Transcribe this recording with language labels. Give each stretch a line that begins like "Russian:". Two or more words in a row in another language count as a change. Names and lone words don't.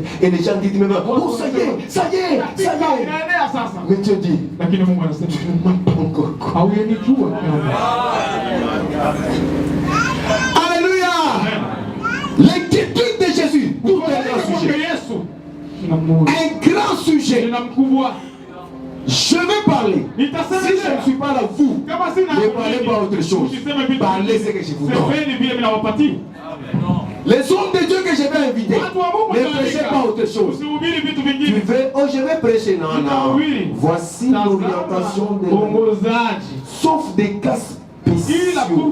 French: Et les gens disent même, oh ça y est, ça y est, ça y est.
Swahili: Inaenea sasa.
French: Mais Dieu dit,
Swahili: Lakini Mungu anasema
French: tu ne m'as pas encore connu.
Swahili: hauyanijua kama.
French: Alléluia. L'inquiétude de Jésus, tout un grand sujet.
Swahili: Yesu. Tunamuona.
French: Un grand sujet.
Swahili: Tena mkubwa.
French: Je vais parler parler. Si je ne suis pas là, vous ne parlez pas autre chose. Parlez ce que je vous donne. Les hommes de Dieu que je vais inviter, ne prêchez pas autre chose. Tu veux, oh je vais prêcher, non, non. Voici l'orientation de sauf des cas spéciaux.